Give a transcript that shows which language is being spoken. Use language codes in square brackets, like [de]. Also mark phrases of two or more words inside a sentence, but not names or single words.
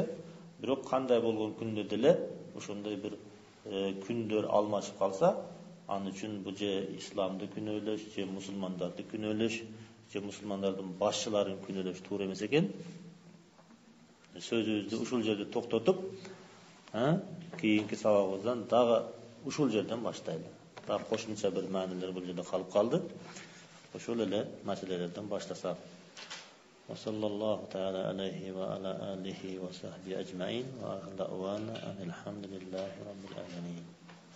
[ky] Бирок кандай болгон күндө деле ошондой bir күндөр алмашып калса, аны үчүн бул же исламды күнөөлөш, же мусулмандарды күнөөлөш, же мусулмандардын башчыларын күнөөлөш туура эмес экен. Сөзүбүздү ушул жерде токтотуп, кийинки сабагыбыздан дагы ушул жерден баштайлы. Дагы кошумча bir маанилер бул жерде калып калды. Ошол эле маселелерден баштасак. [ar] وصلى الله تعالى عليه وعلى آله وصحبه أجمعين وآخر دعوانا الحمد لله رب العالمين.